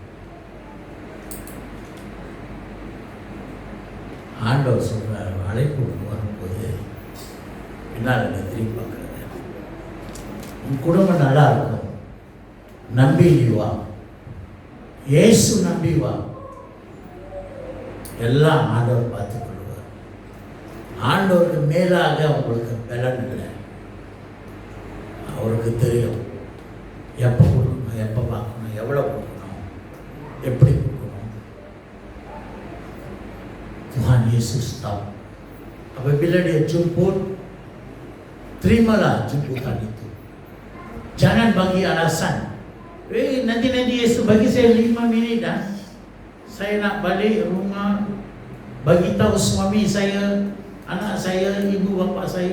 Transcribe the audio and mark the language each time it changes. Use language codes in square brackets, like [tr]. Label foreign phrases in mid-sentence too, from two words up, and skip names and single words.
[ta] ஆண்டவர் சொல்கிறார், அழைப்பு வரும்போது என்னால் என்னை திரும்பி பார்க்குறது, உன் குடும்பம் நல்லா இருக்கும், நம்பி நீ வா, இயேசு நம்பி வா, எல்லாம் ஆண்டவர் பார்த்துக் கொள்வார். ஆண்டவருக்கு மேலாக உங்களுக்கு பலன் இல்லை. அவருக்கு தெரியும் எப்போ கொடுக்கணும், எப்போ பார்க்கணும், எவ்வளோ கொடுக்கணும், எப்படி கொடுக்கணும். [ms] Tuhan Yesus tahu. Apabila dia jemput, terimalah jemputan itu. Jangan bagi alasan. Nanti Yesus bagi saya 5 minit dah. Saya nak balik rumah, bagi tahu suami saya, anak saya, ibu bapa saya.